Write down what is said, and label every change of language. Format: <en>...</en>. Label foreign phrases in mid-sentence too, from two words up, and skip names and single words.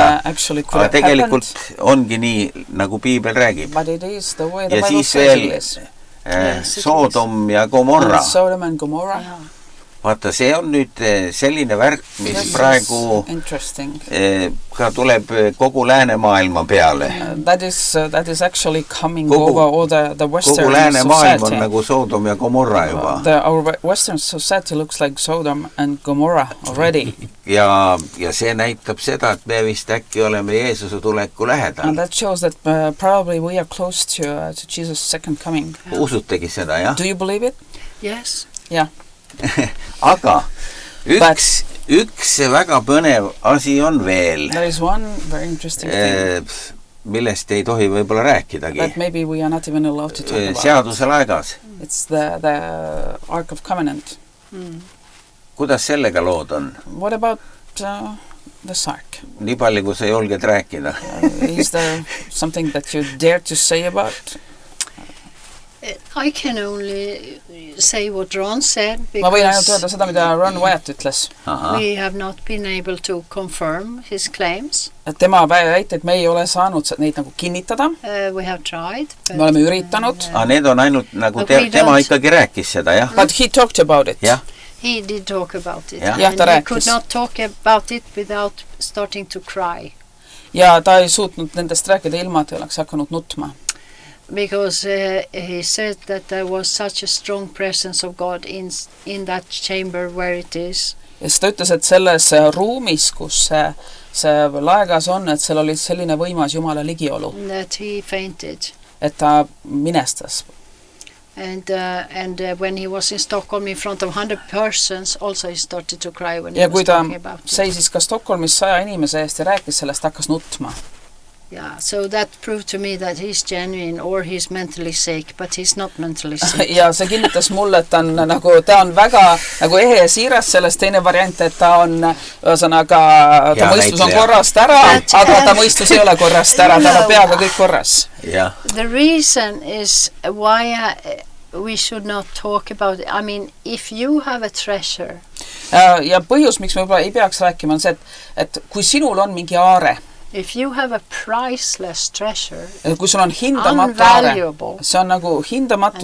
<et>Aga tegelikult ongi nii, nagu Piibel räägib. Ja siis veel Soodom ja Gomorra. Vaata, see on nüüd selline värk, mis praegu ka tuleb kogu läänemaailma peale.</et> <en>That is actually coming over all the Western society.</en> <et>Kogu läänemaailm on nagu Soodom ja Gomorra juba.</et> <en>Our Western society looks like Sodom and Gomorra already.</en> <et>Ja see näitab seda, et me vist äkki oleme Jeesuse tuleku lähedal.</et> <en>And that shows that probably we are close to Jesus' second coming.</en> <et>Usutegi seda, jah?</et> <en>Do you believe it? Yes. Yeah.</en> <et>Aga üks väga põnev asi on veel.</et> <en>There is one very interesting thing.</en> <et>Millest ei tohi võib-olla rääkidagi.</et> <en>That maybe we are not even allowed to talk about.</en> <et>Seaduselaegas.</et> <en>It's the Ark of Covenant.</en> <et>Kuidas sellega lood on?</et> <en>What about the Ark?</en> <et>Nii palju, kui sa julged rääkida.</et> <en>Is there something that you dare to say about? I can only say what Ron said,</en> <et>Ma võin ainult öelda seda, mida Ron Wyatt ütles.</et> <en>We have not been able to confirm his claims.</en> <et>Tema väiteid me ei ole saanud neid nagu kinnitada.</et> <en>We have tried.</en> <et>Me oleme üritanud. Need on ainult nagu tema ikkagi rääkis seda, jah?</et> <en>But he talked about it.</en> <et>Jah.</et> <en>He did talk about it.</en> <et>Ja, ta rääkis.</et> <en>He could not talk about it without starting to cry.</en> <et>Ja ta ei suutnud nendest rääkida ilma, et oleks hakanud nutma.</et> <en>Because he said that there was such a strong presence of God in that chamber where it is.</en> <et>Ja ta ütles, et selles ruumis, kus see laegas on, et seal oli selline võimas Jumala ligiolu.</et> <en>That he fainted.</en> <et>Et ta minestas.</et> <en>And when he was in Stockholm in front of 100 persons, also he started to cry when he was talking about it.</en> <et>Ja kui ta seisis ka Stockholmis 100 inimese eest ja rääkis sellest, hakkas nutma.</et> <en>Yeah, so that proved to me that he's genuine or he's mentally sick, but he's not mentally sick.</en> <et>Ja see kinnitas mulle, et ta on väga nagu ehe ja siiras, sellest teine variant, et ta on ühesõnaga, ta mõistus on korrast ära, aga ta mõistus ei ole korrast ära, ta on peaga kõik korras.</et> <en>Yeah. The reason is why we should not talk about it. I mean, if you have a treasure.</en> <et>Ja põhjus, miks me võib-olla ei peaks rääkima, on see, et kui sinul on mingi aare,</et> <en>if you have a priceless treasure,</en> <et>kui sul on hindamatu aare, see on nagu hindamatu,</et>